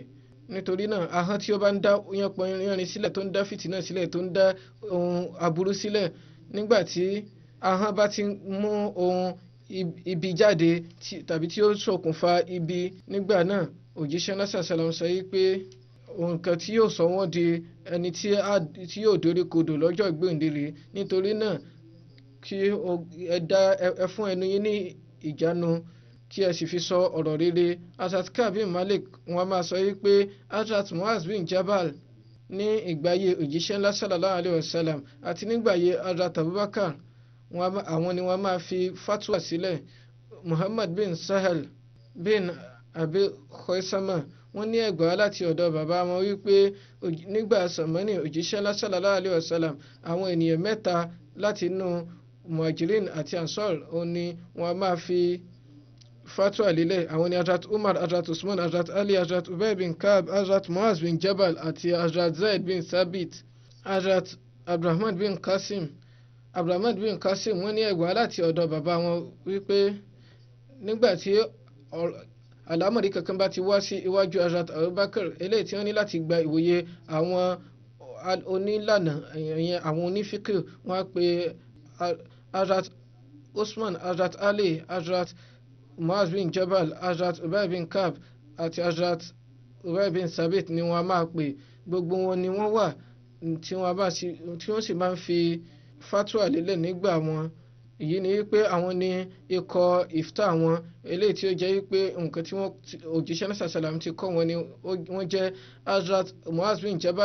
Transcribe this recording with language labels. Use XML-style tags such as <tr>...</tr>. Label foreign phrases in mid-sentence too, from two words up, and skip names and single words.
<yo>nítorí náà ahọ́n tí ó bá ń dá yánpọnyánrin sílẹ̀ tó ń dá fìtínà sílẹ̀ tó ń dá ohun aburú sílẹ̀ nígbà tí ahọ́n bá ti mú ohun ibi jáde tàbí tí ó ṣokùnfà ibi nígbà náà òjíṣẹ́ náà sàlám sọ wípé nǹkan tí yóò sọ wọ́n di ẹni tí yóò dorí kodò lọ́jọ́ ìgbéǹde. nítorí náà kí ẹ fún ẹnu yín ní ìjánu kí ẹ sì fi sọ ọ̀rọ̀ rere. Hazrat Ka'b bin Malik wọ́n máa sọ wípé Hazrat Mu'adh bin Jabal ní ìgbàyé òjíṣẹ́ ńlá</yo> <ar>صلى الله عليه وسلم</ar> <yo>àti nígbàyé Hazrat Abubakar àwọn ni wọ́n máa fi fatwa sílẹ̀. Muhammad bin Sahal bin Abi Khaisama wọ́n ní ẹgbàá láti ọ̀dọ̀ bàbá wọn wípé nígbà sàmánì òjíṣẹ́ ńlá</yo> <ar>صلى الله عليه وسلم</ar> <yo>àwọn ènìyàn mẹ́ta láti inú muhajirin àti ansar òun ni wọ́n máa fi fatwa lílẹ̀. àwọn ni Hazrat Umar, Hazrat Usman, Hazrat Ali, Hazrat Ubay bin Ka'b, Hazrat Mu'adh bin Jabal àti Hazrat Zaid bin Sabit. Hazrat Abdurrahman bin Qasim wọ́n ní ẹgbàá láti ọ̀dọ̀ bàbá wọn wípé nígbà tí àlámọ̀rí kankan bá ti wá sí iwájú Hazrat Abubakar eléyìí tí wọ́n ní láti gba ìwòye àwọn onílànà àwọn onífíkì wọ́n á pe Hazrat Usman, Hazrat Ali, Hazrat Mu'adh bin Jabal, Hazrat Ubay bin Ka'b àti Hazrat Ubay bin Sabit ni wọ́n máa pè. gbogbo wọn ni wọ́n wà tí wọ́n sì máa ń fi fatwa lélẹ̀ nígbà wọn. èyí ni wípé àwọn ní ikọ̀ ifta wọn eléyìí tí ó jẹ́ wípé nǹkan tí wọ́n òjíṣẹ́ náà sàlám ti kọ́ wọn ni wọ́n jẹ́ Hazrat Muaz bin Jabal.</yo>